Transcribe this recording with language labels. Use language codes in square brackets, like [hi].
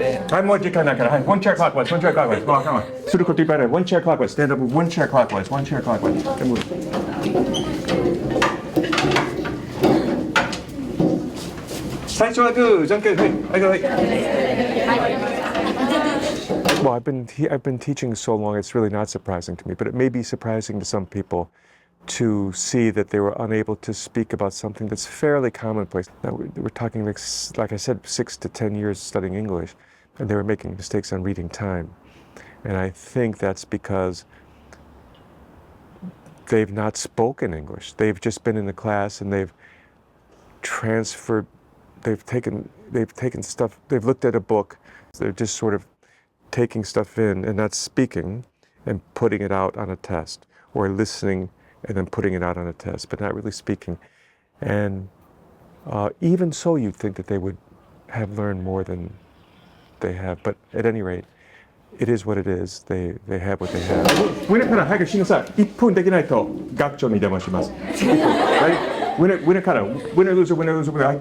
[ja] はい、もう時間だから。はい、 [en] one chair clockwise, one chair clockwise。 [ja] ごめん。することいっぱいある。 [en] one chair clockwise, stand up, one chair clockwise, one chair clockwise。 [ja] でも最初はグー、じゃんけんほい。はい、はい。 [en] Well, I've been teaching so long, it's really not surprising to me, but it may be surprising to some people to see that they were unable to speak about something that's fairly commonplace. Now, we're talking, like I said, 6 to 10 years studying English, and they were making mistakes on reading time. And I think that's because they've not spoken English. They've just been in the class and they've transferred, they've taken stuff, they've looked at a book, they're just sort of taking stuff in and not speaking and putting it out on a test, or listening and then putting it out on a test, but not really speaking. And even so, you'd think that they would have learned more than they have. But at any rate, it is what it is. They have what they have. [ja] ウィナーから早くしなさい。1分できないと学長に電話します。 [en] Right? [ja] ウィナーから、 [en] winner, loser, winner, loser, winner.